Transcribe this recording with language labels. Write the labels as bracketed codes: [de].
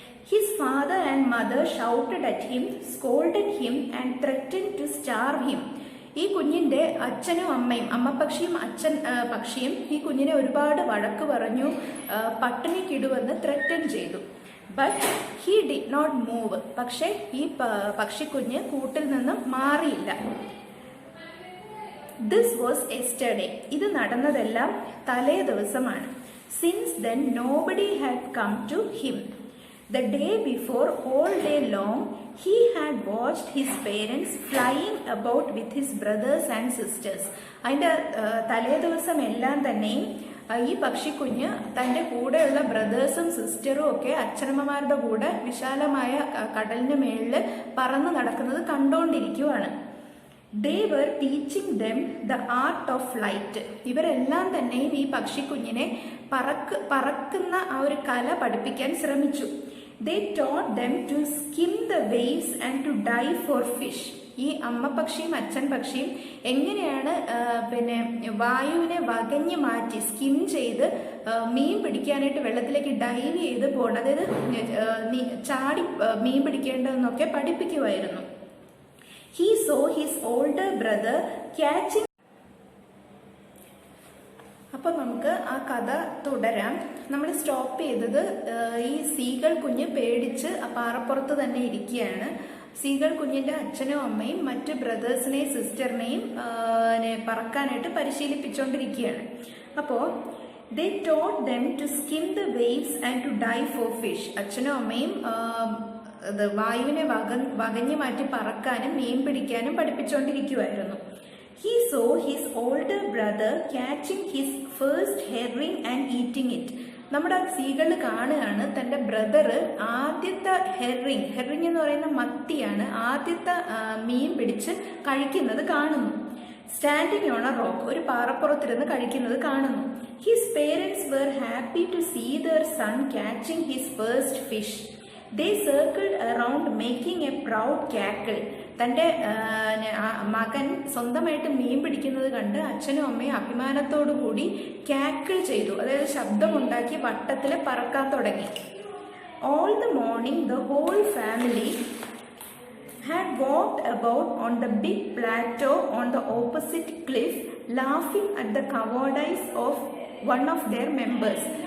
[en] His father and mother shouted at him, scolded him and threatened to starve him. [ml] ഈ കുഞ്ഞിൻ്റെ അച്ഛനും അമ്മയും, അമ്മ പക്ഷിയും അച്ഛൻ പക്ഷിയും ഈ കുഞ്ഞിനെ ഒരുപാട് വഴക്ക് പറഞ്ഞു, പട്ടിണിക്കിടുവെന്ന് ത്രെറ്റൻ ചെയ്തു. [en] But he did not move. [ml] പക്ഷേ ഈ പക്ഷിക്കുഞ്ഞ് കൂട്ടിൽ നിന്നും മാറിയില്ല. [en] This was yesterday. [ml] ഇത് നടന്നതെല്ലാം തലേ ദിവസമാണ്. [en] Since then nobody had come to him. The day before, all day long, he had watched his parents flying about with his brothers and sisters. [ml] അതിൻ്റെ തലേ ദിവസം എല്ലാം തന്നെയും ഈ പക്ഷിക്കുഞ്ഞ് തൻ്റെ കൂടെയുള്ള ബ്രദേഴ്സും സിസ്റ്ററും ഒക്കെ അച്ഛനമ്മമാരുടെ കൂടെ വിശാലമായ കടലിന് മേളിൽ പറന്ന് നടക്കുന്നത് കണ്ടുകൊണ്ടിരിക്കുവാണ്. [en] They were teaching them the art of flight. [ml] ഇവരെല്ലാം തന്നെയും ഈ പക്ഷിക്കുഞ്ഞിനെ പറക്കുന്ന ആ ഒരു കല പഠിപ്പിക്കാൻ ശ്രമിച്ചു. [en] They taught them to skim the waves and to dive for fish. [ml] ഈ അമ്മ പക്ഷിയും അച്ഛൻ പക്ഷിയും എങ്ങനെയാണ് വായുവിനെ വകഞ്ഞ് മാറ്റി സ്കിം ചെയ്ത് മീൻ പിടിക്കാനായിട്ട് വെള്ളത്തിലേക്ക് ഡൈവ് ചെയ്ത് പോകണം, അതായത് ചാടി മീൻ പിടിക്കേണ്ടതെന്നൊക്കെ പഠിപ്പിക്കുമായിരുന്നു. [en] He saw his older brother catching. [ml] അപ്പോൾ നമുക്ക് ആ കഥ തുടരാം. നമ്മൾ സ്റ്റോപ്പ് ചെയ്തത് ഈ സീകൾ കുഞ്ഞ് പേടിച്ച് ആ പാറപ്പുറത്ത് തന്നെ ഇരിക്കുകയാണ്. സീകൾ കുഞ്ഞിൻ്റെ അച്ഛനും അമ്മയും മറ്റ് ബ്രദേഴ്സിനെയും സിസ്റ്ററിനെയും പറക്കാനായിട്ട് പരിശീലിപ്പിച്ചുകൊണ്ടിരിക്കുകയാണ്. അപ്പോൾ [en] they taught them to skim the waves and to dive for fish. [ml] അച്ഛനും അമ്മയും വായുവിനെ വകഞ്ഞു മാറ്റി പറക്കാനും മീൻ പിടിക്കാനും പഠിപ്പിച്ചുകൊണ്ടിരിക്കുമായിരുന്നു. [en] He saw his older brother catching his first herring and eating it. [ml] നമ്മുടെ സീകൾ കാണുകയാണ് തൻ്റെ ബ്രദർ ആദ്യത്തെ ഹെറിങ് എന്ന് പറയുന്ന മത്തിയാണ്, ആദ്യത്തെ മീൻ പിടിച്ച് കഴിക്കുന്നത് കാണുന്നു. [en] standing on a rock, [ml] ഒരു പാറപ്പുറത്തിരുന്ന് കഴിക്കുന്നത് കാണുന്നു. [en] His parents were happy to see their son catching his first fish. They circled around making a proud cackle. [ml] തൻ്റെ മകൻ സ്വന്തമായിട്ട് മീൻ പിടിക്കുന്നത് കണ്ട് അച്ഛനും അമ്മയും അഭിമാനത്തോടു കൂടി കാക്കിൾ ചെയ്തു, അതായത് ശബ്ദമുണ്ടാക്കി വട്ടത്തിൽ പറക്കാൻ തുടങ്ങി. [en] All the morning the whole family had walked about on the big plateau on the opposite cliff, laughing at the cowardice of one of their members.